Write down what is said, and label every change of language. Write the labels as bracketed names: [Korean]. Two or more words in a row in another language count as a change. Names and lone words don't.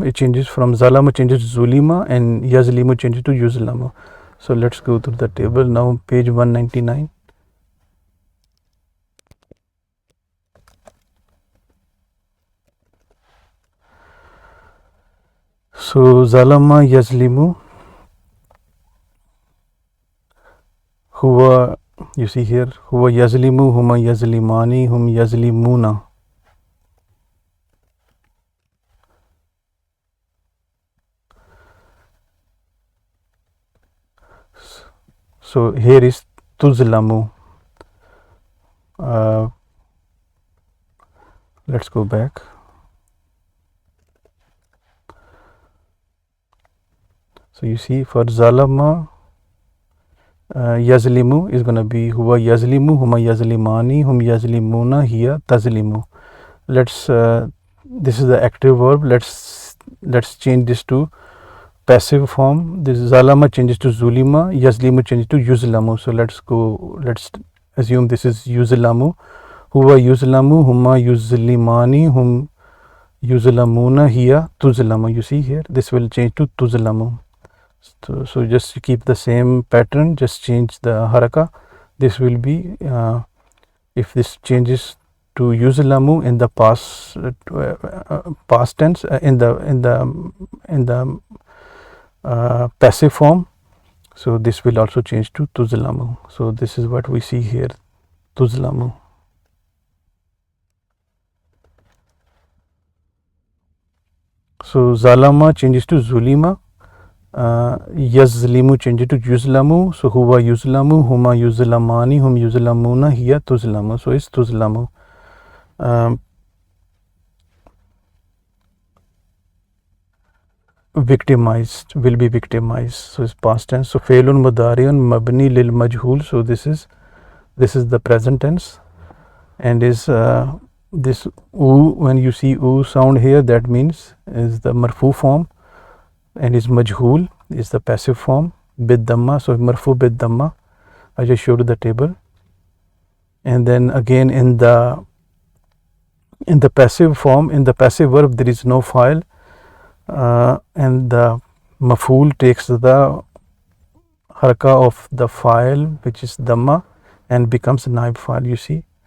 [English] It changes from zalama, changes to zulima, and yazlimu changes to yuzlamu. So let's go to the table now, page 199. [Arabic] So ظلم يظلم هو, [English] you see here, [Arabic] هو يظلم هما يظلمان هم يظلمون. [English] So here is tuzlamu. Let's go back. So you see, for [Arabic] ظلم يظلم [English] is going to be [Arabic] هو يظلم هما يظلمان, هم يظلمون هي تظلم. [English] Let's this is the active verb. Let's change this to passive form. This zalama changes to zulima, yazlimu changes to yuzlamu. So let's assume this is yuzlamu. [Arabic] هو يظلم هما يظلمان, هم يظلمون هي تظلم. [English] You see here, this will change to tuzlamu. So just to keep the same pattern, just change the haraka. This will be if this changes to yuzlamu in the past tense, in the passive form, so this will also change to tuzlamu. So this is what we see here, tuzlamu. So zalama changes to zulima, yazlimu changes to yuzlamu. [Arabic] So هو يظلم هما يظلمان, هم يظلمون هي تظلم. [English] So it's tuzlamu. Victimized, will be victimized. So it's past tense. [Arabic] So فعل مضارع مبني للمجهول. [English] So this is the present tense, and is this oo, when you see oo sound here, that means is the marfu form, and is majhul is the passive form [Arabic] بالضمة. [English] So [Arabic] مرفوع بالضمة, [English] I just showed you the table. And then again in the passive form, in the passive verb, there is no file, and the maf'ul takes the haraka of the file, which is dhamma, and becomes [Arabic] نائب فاعل, [English] you see.